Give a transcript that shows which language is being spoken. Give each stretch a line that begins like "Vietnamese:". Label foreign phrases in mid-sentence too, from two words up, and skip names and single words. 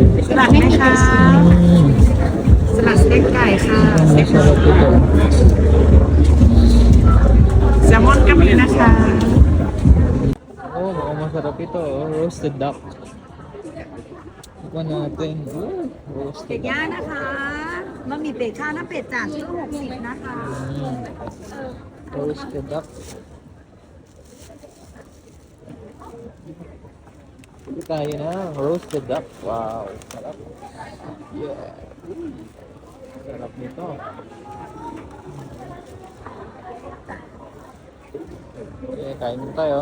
Filipino: Sarap na siya. Sa steak ka eh. Masarap ito. Samon kami na siya. Oh, mukhang masarap ito.
English: Roasted duck.
Filipino: Ito natin. Oh, roasted duck.
Thai: ย่างนะคะบะหมี่เป็ดข้าวหน้าเป็ดจานชื่อ60นะคะ
English: Roasted duck.
Filipino: Ito tayo na.
English: Roasted duck.
Filipino: Wow. Sarap. Yeah. Sarap nito. Okay, kain na tayo.